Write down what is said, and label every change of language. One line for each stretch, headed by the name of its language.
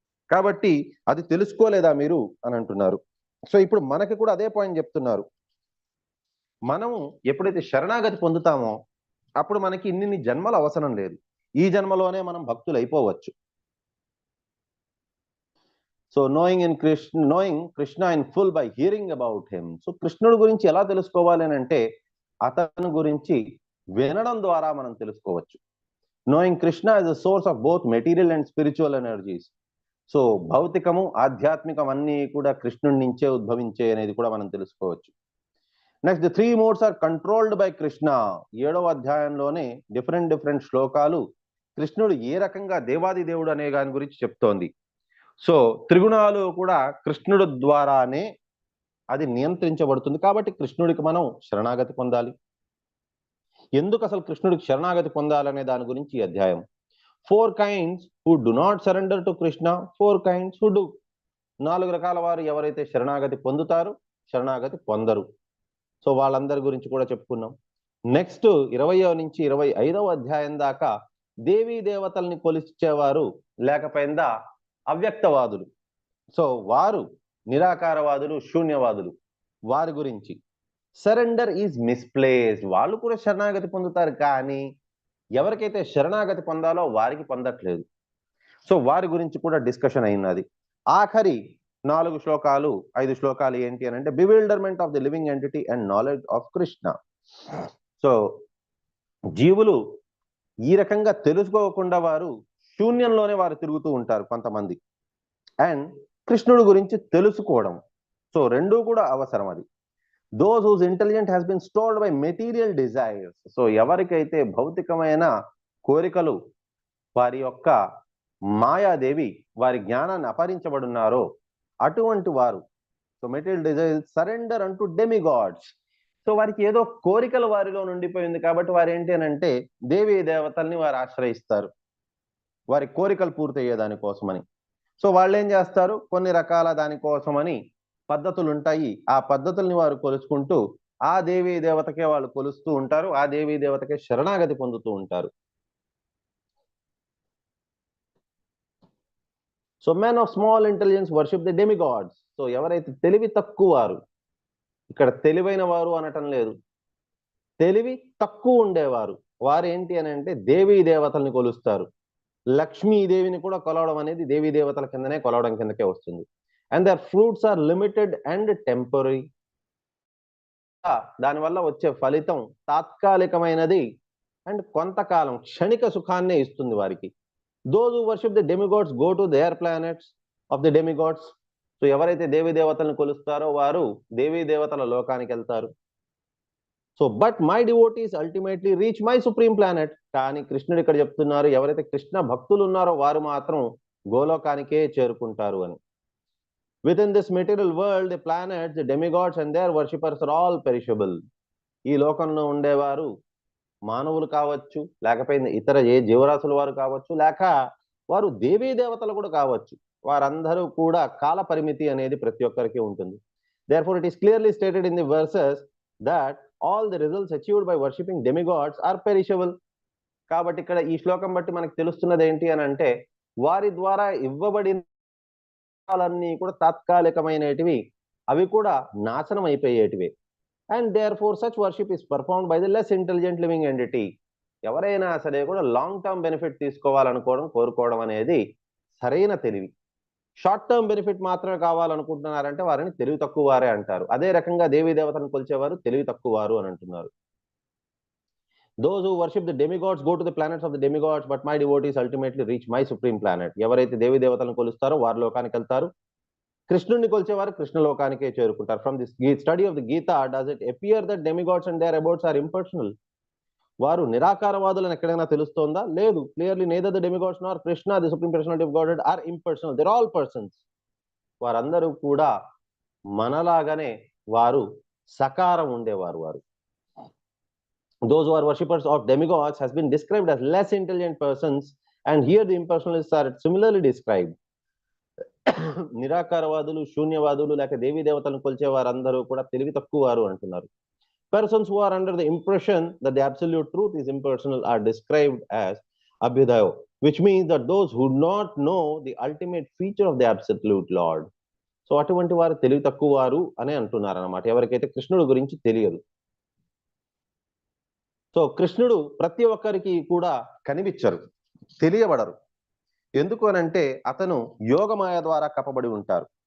Telugu: కాబట్టి అది తెలుసుకోలేదా మీరు అని అంటున్నారు. సో ఇప్పుడు మనకి కూడా అదే పాయింట్ చెప్తున్నారు. మనము ఎప్పుడైతే శరణాగతి పొందుతామో అప్పుడు మనకి ఇన్ని జన్మలు అవసరం లేదు, ఈ జన్మలోనే మనం భక్తులు అయిపోవచ్చు.
English: So knowing Krishna in full by hearing about him.
Telugu: So కృష్ణుడి గురించి ఎలా తెలుసుకోవాలి అని అంటే, అతని గురించి వినడం ద్వారా మనం తెలుసుకోవచ్చు.
English: knowing Krishna as a source of both material and spiritual energies.
Telugu: So భౌతికము ఆధ్యాత్మికం అన్నీ కూడా కృష్ణుడి నుంచే ఉద్భవించే అనేది కూడా మనం తెలుసుకోవచ్చు.
English: Next, the 3 modes are controlled by Krishna.
Telugu: 7వ అధ్యాయంలోనే డిఫరెంట్ శ్లోకాలు కృష్ణుడు ఏ రకంగా దేవాది దేవుడు అనే దాని గురించి చెప్తోంది. సో త్రిగుణాలు కూడా కృష్ణుడు ద్వారానే అది నియంత్రించబడుతుంది. కాబట్టి కృష్ణుడికి మనం శరణాగతి పొందాలి. ఎందుకు అసలు కృష్ణుడికి శరణాగతి పొందాలనే దాని గురించి ఈ అధ్యాయం.
English: 4 kinds who do not surrender to Krishna, 4 kinds who do.
Telugu: 4 రకాల వారు ఎవరైతే శరణాగతి పొందుతారు, శరణాగతి పొందరు. సో వాళ్ళందరి గురించి కూడా చెప్పుకున్నాం. నెక్స్ట్ 20వ నుంచి 25వ అధ్యాయం దాకా దేవీ దేవతల్ని కొలిచేవారు లేకపోయిందా అవ్యక్తవాదులు. సో వారు నిరాకారవాదులు, శూన్యవాదులు, వారి గురించి.
English: Surrender is misplaced.
Telugu: వాళ్ళు కూడా శరణాగతి పొందుతారు, కానీ ఎవరికైతే శరణాగతి పొందాలో వారికి పొందట్లేదు. సో వారి గురించి కూడా డిస్కషన్ అయినది. ఆఖరి 4 శ్లోకాలు 5 శ్లోకాలు ఏంటి అని అంటే,
English: Bewilderment of the living entity and knowledge of Krishna.
Telugu: So జీవులు ఈ రకంగా తెలుసుకోకుండా వారు శూన్యంలోనే వారు తిరుగుతూ ఉంటారు కొంతమంది. అండ్ కృష్ణుడి గురించి తెలుసుకోవడం, సో రెండూ కూడా అవసరం.
English: అది those whose intelligence has been stored by material desires.
Telugu: So ఎవరికైతే భౌతికమైన కోరికలు వారి యొక్క మాయాదేవి వారి జ్ఞానాన్ని అపహరించబడున్నారో అటువంటి వారు, సో
English: material desires surrender
Telugu: అంటూ డెమిగాడ్స్. సో వారికి ఏదో కోరికలు వారిలో నుండిపోయింది కాబట్టి వారు ఏంటి అని అంటే దేవీ దేవతల్ని వారు ఆశ్రయిస్తారు వారి కోరికలు పూర్తయ్యే దానికోసమని. సో వాళ్ళు ఏం చేస్తారు, కొన్ని రకాల దానికోసమని పద్ధతులు ఉంటాయి. ఆ పద్ధతుల్ని వారు కొలుచుకుంటూ ఆ దేవీ దేవతకే వాళ్ళు కొలుస్తూ ఉంటారు, ఆ దేవీ దేవతకే శరణాగతి పొందుతూ ఉంటారు. So
English: Men of small intelligence worship the demigods.
Telugu: So ఎవరైతే తెలివి తక్కువ వారు, ఇక్కడ తెలివైన వారు అనటం లేదు, తెలివి తక్కువ ఉండేవారు, వారు ఏంటి అని అంటే దేవీ దేవతల్ని కొలుస్తారు. లక్ష్మీదేవిని కూడా కొలవడం అనేది దేవీ దేవతల కిందనే కొలవడం కిందకే వస్తుంది.
English: And their fruits are limited and temporary.
Telugu: దానివల్ల వచ్చే ఫలితం తాత్కాలికమైనది అండ్ కొంతకాలం క్షణిక సుఖాన్నే ఇస్తుంది వారికి.
English: Those who worship the demigods go to their planets of the demigods.
Telugu: So ఎవరైతే దేవీ దేవతలను కొలుస్తారో వారు దేవీ దేవతల లోకానికి వెళ్తారు. So
English: But my devotees ultimately reach my supreme planet.
Telugu: కానీ కృష్ణుడు ఇక్కడ చెప్తున్నారు, ఎవరైతే కృష్ణ భక్తులు ఉన్నారో వారు మాత్రం గోలోకానికే చేరుకుంటారు అని.
English: Within this material world, the planets, the demigods and their worshippers are all perishable.
Telugu: ఈ లోకంలో ఉండేవారు మానవులు కావచ్చు, లేకపోతే ఇతర ఏ జీవరాశుల వారు కావచ్చు, లేక వారు దేవీ దేవతలు కూడా కావచ్చు, వారందరూ కూడా కాల పరిమితి అనేది ప్రతి ఒక్కరికి ఉంటుంది.
English: Therefore, it is clearly stated in the verses that all the results achieved by worshipping demigods are perishable.
Telugu: కాబట్టి ఇక్కడ ఈ శ్లోకం బట్టి మనకు తెలుస్తున్నది ఏంటి అని అంటే, వారి ద్వారా ఇవ్వబడిన అన్నీ కూడా తాత్కాలికమైనటివి, అవి కూడా నాశనం అయిపోయేటివి.
English: And therefore such worship is performed by the less intelligent living entity.
Telugu: ఎవరైనా సరే కూడా
English: long term benefit
Telugu: కోరుకోవడం అనేది సరైన తెలివి.
English: short term benefit
Telugu: మాత్రమే కావాలనుకుంటున్నారంటే వారిని తెలివి తక్కువ వారే అంటారు. అదే రకంగా దేవీ దేవతలను కొలిచేవారు తెలివి తక్కువ వారు అని అంటున్నారు.
English: Those who worship the demigods go to the planets of the demigods, but my devotees ultimately reach my supreme planet.
Telugu: ఎవరైతే దేవీ దేవతలను కొలుస్తారో వారు లోకానికి వెళ్తారు, కృష్ణుడిని కొలిచేవారు కృష్ణ లోకానికే చేరుకుంటారు.
English: From this study of the Gita, does it appear that demigods and their abodes are impersonal?
Telugu: వారు నిరాకారవాదులను ఎక్కడైనా తెలుస్తోందా? లేదు.
English: Clearly neither the demigods nor Krishna, the supreme personality of Godhead, are impersonal. They're all persons.
Telugu: వారందరూ కూడా మనలాగానే వారు సకారం ఉండేవారు.
English: వారు those who are worshippers of demigods has been described as less intelligent persons, and here the impersonalists are similarly described.
Telugu: నిరాకారవాదులు, శూన్యవాదులు లేక దేవీ దేవతలను కొలిచే వారందరూ కూడా తెలివి తక్కువ వారు అంటున్నారు.
English: Persons who are under the impression that the absolute truth is impersonal are described as abhyudayo, which means that those who do not know the ultimate feature of the absolute Lord.
Telugu: So అటువంటి వారు తెలివి తక్కువ వారు అని అంటున్నారు అన్నమాట, ఎవరికైతే కృష్ణుడు గురించి తెలియదు. సో కృష్ణుడు ప్రతి ఒక్కరికి కూడా కనిపించరు, తెలియబడరు. ఎందుకు అనంటే అతను యోగమాయ ద్వారా కప్పబడి ఉంటారు.